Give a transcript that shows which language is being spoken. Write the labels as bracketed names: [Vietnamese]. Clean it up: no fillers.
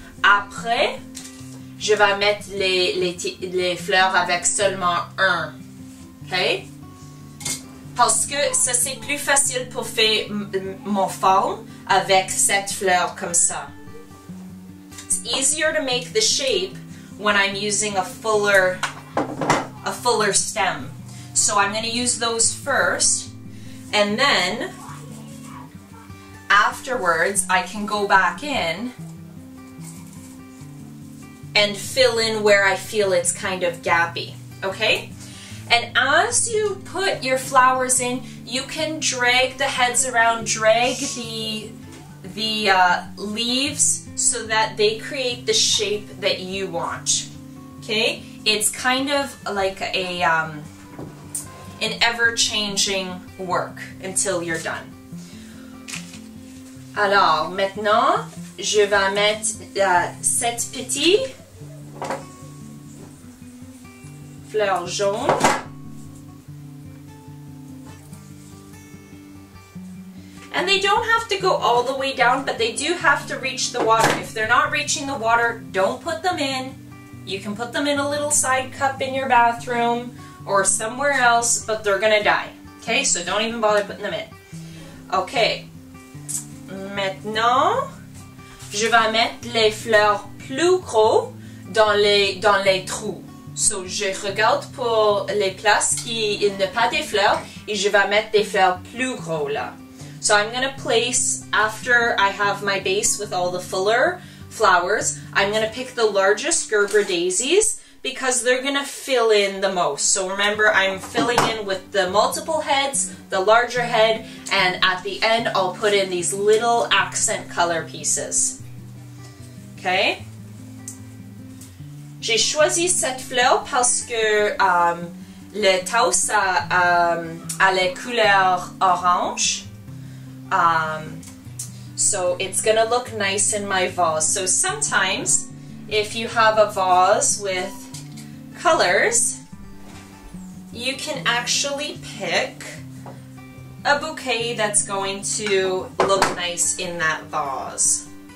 [French] Après, je vais mettre les fleurs avec seulement un. Okay? Parce que ça c'est plus facile pour faire mon forme avec cette fleur comme ça. [English] It's easier to make the shape when I'm using a fuller stem. So I'm going to use those first, and then afterwards I can go back in and fill in where I feel it's kind of gappy, okay? And as you put your flowers in, you can drag the heads around, drag the leaves so that they create the shape that you want, okay? It's kind of like an ever-changing work until you're done. [French] Alors, maintenant, je vais mettre 7 petits fleurs jaunes. [English] And they don't have to go all the way down, but they do have to reach the water. If they're not reaching the water, don't put them in. You can put them in a little side cup in your bathroom or somewhere else, but they're gonna die. Okay, so don't even bother putting them in. Okay. [French] Maintenant, je vais mettre les fleurs plus gros dans les trous. So, je regarde pour les places qui il n'y a pas des fleurs et je vais mettre des fleurs plus gros là. [English] So I'm going to place, after I have my base with all the fuller flowers, I'm going to pick the largest Gerber daisies because they're going to fill in the most. So remember, I'm filling in with the multiple heads, the larger head, and at the end I'll put in these little accent color pieces. Okay? [French] J'ai choisi cette fleur parce que le taus a les couleurs orange. [English] So it's gonna look nice in my vase. So sometimes if you have a vase with colors, you can actually pick a bouquet that's going to look nice in that vase.